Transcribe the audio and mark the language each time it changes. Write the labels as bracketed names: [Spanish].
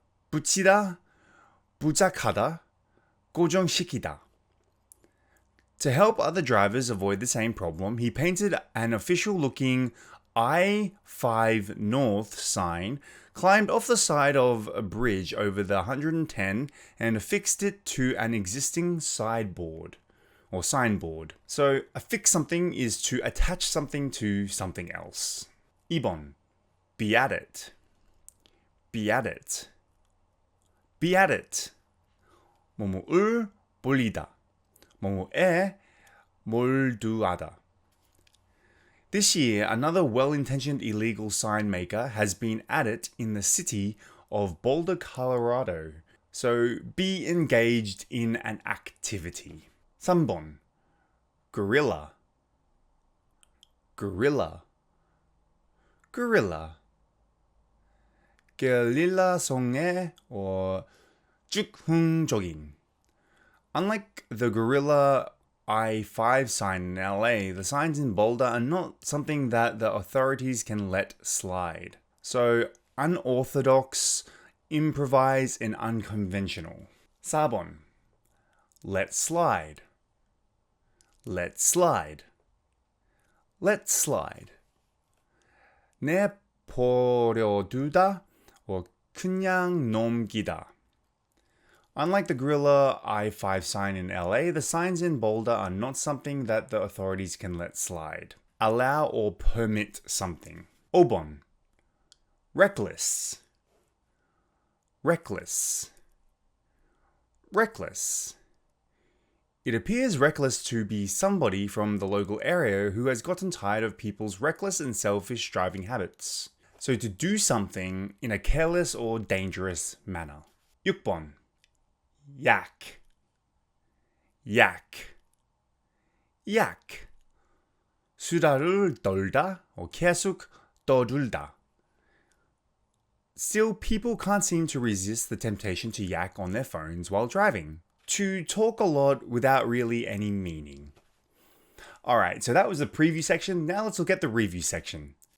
[Korean] 붙이다, 부착하다, 고정시키다. [English] To help other drivers avoid the same problem, he painted an official-looking I-5 North sign, climbed off the side of a bridge over the 110, and affixed it to an existing sideboard or signboard. So, affix something is to attach something to something else. [Korean] 2번. [English] Be at it. Be at it. Be at it. [Korean] 뭐뭐을 벌리다. 뭐뭐에 몰두하다. [English] This year, another well-intentioned illegal sign maker has been at it in the city of Boulder, Colorado. So, be engaged in an activity. [Korean] 3번. [English] Guerrilla. Guerrilla. Guerrilla. [Korean] 게릴라성의 [English] or [Korean] 즉흥적인. [English] Unlike the guerrilla I-5 sign in LA, the signs in Boulder are not something that the authorities can let slide. So, unorthodox, improvised, and unconventional. [Korean] 4번. [English] Let slide. Let slide. Let slide. [Korean] 내버려두다 [English] or [Korean] 그냥 넘기다. [English] Unlike the guerrilla I-5 sign in LA, the signs in Boulder are not something that the authorities can let slide. Allow or permit something. [Korean] 5번. [English] Reckless. Reckless. Reckless. It appears reckless to be somebody from the local area who has gotten tired of people's reckless and selfish driving habits. So to do something in a careless or dangerous manner. [Korean] 6번. [English] yak. yak. yak. [Korean] 수다를 떨다 [English] or [Korean] 계속 떠들다. [English] Still, people can't seem to resist the temptation to yak on their phones while driving, to talk a lot without really any meaning. Alright, so that was the preview section. Now let's look at the review section.